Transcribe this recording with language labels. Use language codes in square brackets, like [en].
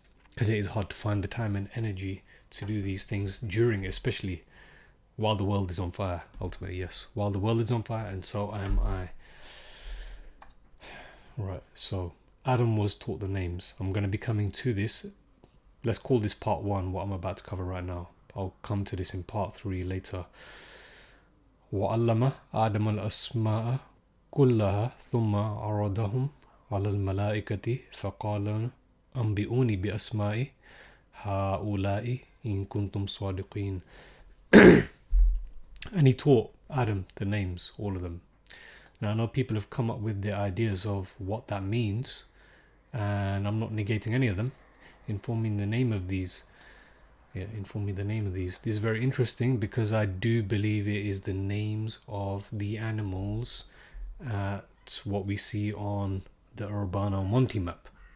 [en] Because it is hard to find the time and energy to do these things during, especially while the world is on fire. Ultimately, yes. While the world is on fire, and so am I. Right, so Adam was taught the names. I'm going to be coming to this. Let's call this part 1, what I'm about to cover right now. I'll come to this in part 3 later. [ar] وَعَلَّمَ آدَمَ الْأَسْمَاءَ كُلَّهَا ثُمَّ عَرَضَهُمْ على الملائكة فقال أنبئوني بأسماء هؤلاء إن كنتم صادقين. [en] And he taught Adam the names, all of them. Now I know people have come up with their ideas of what that means, and I'm not negating any of them. Inform me the name of these. Yeah, inform me the name of these. This is very interesting because I do believe it is the names of the animals at what we see on the Urbano Monte map.